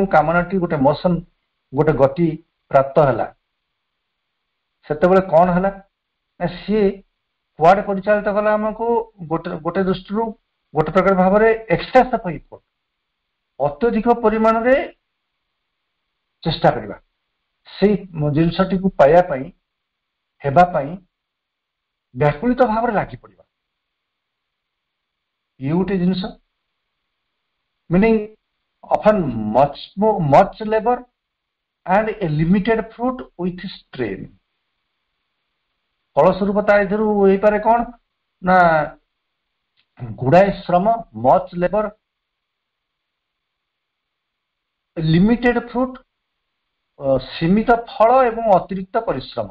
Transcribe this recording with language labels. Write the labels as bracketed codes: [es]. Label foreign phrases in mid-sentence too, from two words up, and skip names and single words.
[or] କାମନାଟି ଗୋଟେ ମୋସନ, ଗୋଟେ ଗତି ପ୍ରାପ୍ତ ହେଲା, ସେତେବେଳେ କଣ ହେଲା ନା ସିଏ କୁଆଡେ ପରିଚାଳିତ କଲା ଆମକୁ ଗୋଟେ ଦୃଷ୍ଟିରୁ ଗୋଟେ ପ୍ରକାର ଭାବରେ [en] excess of effort, [or] ଅତ୍ୟଧିକ ପରିମାଣରେ ଚେଷ୍ଟା କରିବା ସେଇ ଜିନିଷଟିକୁ ପାଇବା ପାଇଁ, ହେବା ପାଇଁ ବ୍ୟାକୁଳିତ ଭାବରେ ଲାଗି ପଡିବା। ଇଏ ଗୋଟେ ଜିନିଷ, [en] meaning often much labour and a limited fruit with strain। [or] ଫଳସ୍ୱରୂପ ତା ଏଥିରୁ ହେଇପାରେ କଣ ନା ଗୁଡାଏ ଶ୍ରମ, [en] much labour, limited fruit, [or] ସୀମିତ ଫଳ ଏବଂ ଅତିରିକ୍ତ ପରିଶ୍ରମ।